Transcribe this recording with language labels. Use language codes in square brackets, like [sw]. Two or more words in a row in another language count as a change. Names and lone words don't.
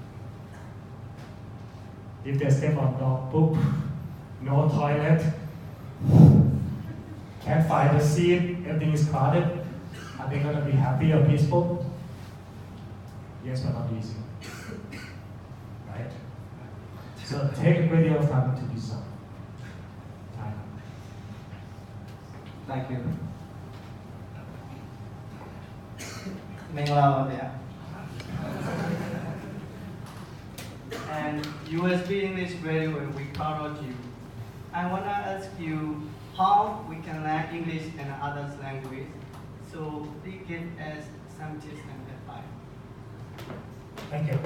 [en] If they step on dog poop, no toilet, can't find a seat, everything is crowded, are they going to be happy or peaceful? Yes, but not easy. Right? So take a great deal of time to do so. Time. Thank you. [my] မင်္ဂလာပါဗျာ [en] And USB English very well, we proud of you. I wanna ask you how we can learn English and other language. So please give us some tips and advice. Thank you.